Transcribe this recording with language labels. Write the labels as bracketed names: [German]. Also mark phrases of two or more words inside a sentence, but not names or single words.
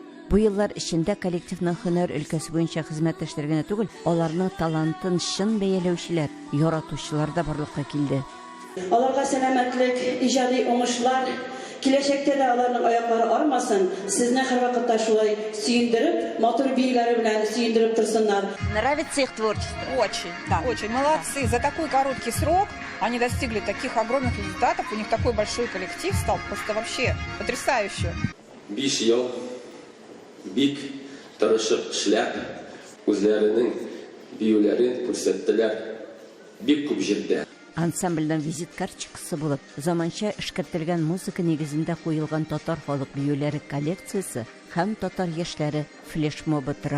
[Tatar] Бу еллар эчендә коллективның һөнәр өлкәсе буенча хезмәттәшләр генә түгел, аларның талантын чын бәяләүчеләр, яратучылар да барлыкка килде. Аларга сәламәтлек, иҗади уңышлар, киләчәктә дә аларның аяклары армасын, сезне һәрвакытта шулай сөендереп, матур бийләре белән сөендереп торсыннар. [Russian] Нравится их творчество? Очень, да. Очень. Молодцы. За такой короткий срок они достигли таких огромных результатов. У них такой большой коллектив стал. Просто вообще потрясающе. [Tatar] 5 ел бик тырышып эшләп, үзләренең биюләрен күрсәттеләр бик күп җирдә. Ансамбльдән визит карточкасы булып, заманча эшкәртелгән музыка нигезендә куелган татар халык биюләре коллекциясе һәм татар яшьләре флешмобы тора.